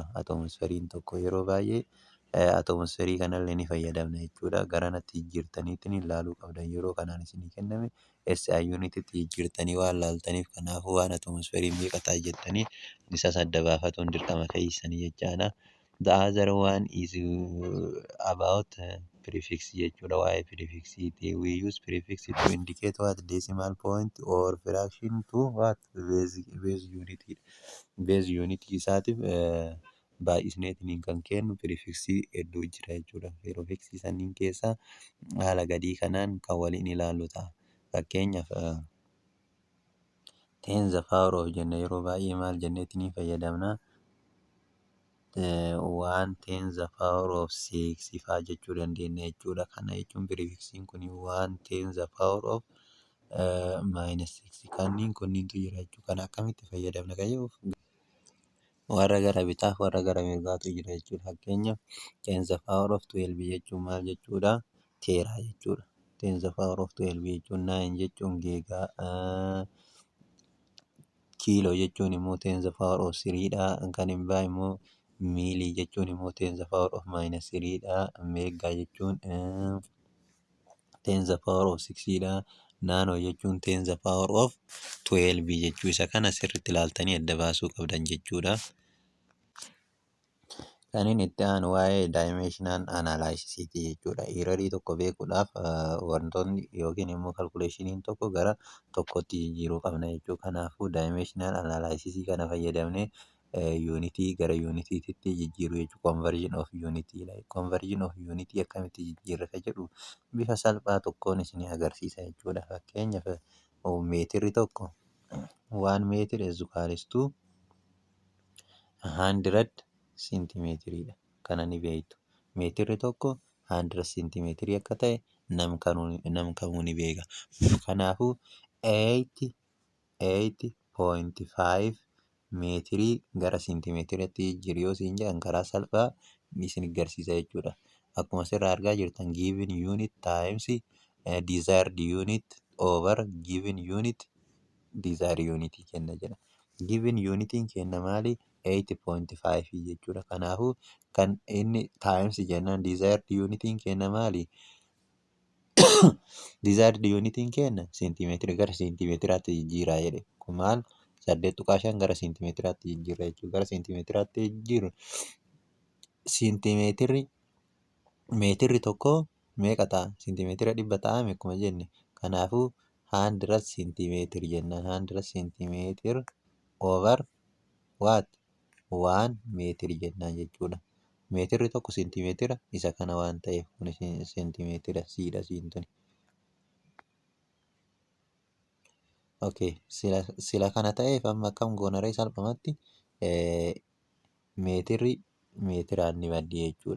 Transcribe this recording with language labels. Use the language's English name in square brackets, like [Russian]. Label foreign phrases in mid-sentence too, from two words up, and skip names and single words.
[Oromo] Atoomosferiin tokko yeroo baay'ee atoomosferii kanallee ni fayyadamna jechuudha. Garanatti jijjiirtaniitiin ilaaluu qabdan yeroo kanaan isinii kenname SI unititti jijjiirtanii waan laaltaniif kanaafuu waan atoomosferii meeqa ta'a jettanii isa adda baafatuun dirqama keessanii jechaadha. [English] The other one is about prefix jechuudha. [Oromo] Waa'ee prefixity. [English] We use prefix to indicate what decimal point or fraction to what base unit. Base unit [Oromo] isaatiif baay'isneetiin kan kennu prefixii hedduu jira jechuudha. Prefixii sanniin keessaa haala gadii kanaan kan waliin ilaallu ta'a. Fakkeenyaaf 10 [English] the power of [Oromo] jenna yeroo baay'ee maal jenneetiin fayyadamna. 1/10 [English] the power of [Oromo] 6 faa jechuu dandeenya jechuudha. Kana jechuun prefixin kun 1/10 [English] the power of [Oromo] -6 kanneen kunniintu jira jechuudha. Kana akkamitti fayyadamna qayyuuf warra gara bitaaf warra gara mirgaatu jira jechuudha. Fakkeenyaaf 10 [English] the power of [Oromo] 12 jechuun maal jechuudha? Teeraa jechuudha. 10 [English] the power of [Oromo] 12 jechuun 9 jechuun geegaa, kiiloo jechuun immoo 10 [English] the power of [Oromo] 3 dha. Kan hin baa immoo miilii jechuun immoo 10 [English] the power of [Oromo] -3 dha. Meegaa jechuun 10 [English] the power of [Oromo] 6 dha. Naanoo jechuun 10 [English] the power of [Oromo] 12 jechuu isa kana sirriitti ilaaltanii adda baasuu qabdan jechuudha. Kan inni itti aanu waa'ee [English] dimensional analysis [Oromo] jechuudha. Erarii tokko beekuudhaaf wantoonni yookiin immoo calculationin tokko gara tokkotti jijjiiruu qabna jechuudha. Kanaafuu [English] dimensional analysis [Oromo] kana fayyadamnee unitii gara unitiitti jijjiiruu jechuudha. [English] Conversion of unity. Conversion of unity [Oromo] akkamitti jijjiirrata jedhu bifa salphaa tokkoon isin agarsiisa jechuudha. Fakkeenyaaf meetirri tokko 1 meetir [English] is equals to [Oromo] 100 seentimeetiridha. Kana ni beektu. Meetirri tokko 100 seentimeetirii akka ta'e nam kamuu ni beeka. Kanaafuu 8.5 meetirii gara seentimeetiratti jijjiiru yoo isin jedhan karaa salphaa isin agarsiisa jechuudha. Akkuma asirraa argaa jirtan [English] given unit times desired unit over given unit desired unit [Oromo] kenna jedha. Given unitiin kenna maali? 8.5 jechuudha. Kanaafuu kan inni times jennaan desired unitiin kenna maali? Desired unitiin kenna seentimeetira gara seentimeetiraatti jijjiiraa jedhe. Kun maal? 8.5 gara seentimeetiraatti jijjiirra jechuudha. Gara seentimeetiraatti jijjiirru seentimeetirri meetirri tokko meeqa ta'a? Seentimeetira 100 ta'a akkuma jenne. Kanaafuu 100 seentimeetir jennaan. [English] 100 seentimeetir over what? [Oromo] 1 meetir jennaan jechuudha. Meetirri tokko seentimeetira isa kana waan ta'eef kun seentimeetira siidha siintuni. Okay, sila kana ta'eef amma akkam goonaree salphumatti meetirri meetiraan ni baddi jechuudha.